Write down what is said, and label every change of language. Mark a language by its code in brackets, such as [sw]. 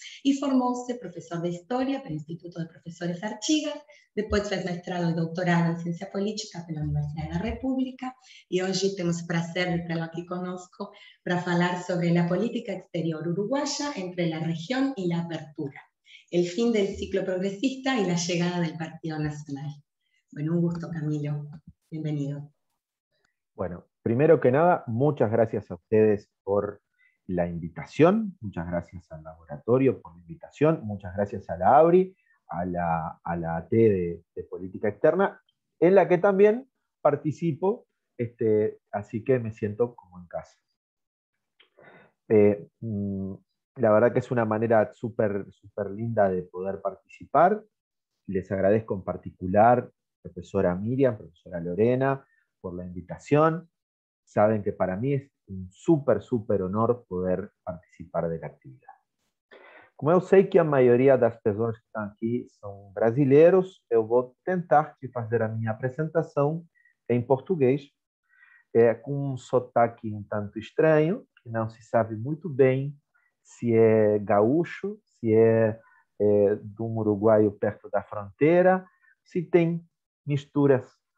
[pt] E formou-se professor de História pelo Instituto de Professores Artigas, depois fez mestrado e doutorado em Ciência Política pela Universidade da República, e hoje temos o prazer de tê-lo aqui conosco para falar sobre a política exterior [es] uruguaya entre la región y la apertura, el fin del ciclo progresista y la llegada del Partido Nacional. Bueno, un gusto, Camilo. Bienvenido. Bueno, primero que nada, muchas gracias a ustedes por la invitación, muchas gracias al laboratorio por la invitación, muchas gracias a la ABRI, a la AT de Política Externa, en la que también participo, así que me siento como en casa. La verdad que es una manera súper linda de poder participar. Les agradezco en particular, profesora Miriam, profesora Lorena, por la invitación. Saben que para mí es un súper honor poder participar de la actividad. [pt] Como eu sei que a maioria das pessoas que estão aqui são brasileiros, eu vou tentar fazer a minha apresentação em português, com um sotaque um tanto estranho, que não se sabe muito bem se é gaúcho, se é de um uruguaio perto da fronteira, se tem misturas.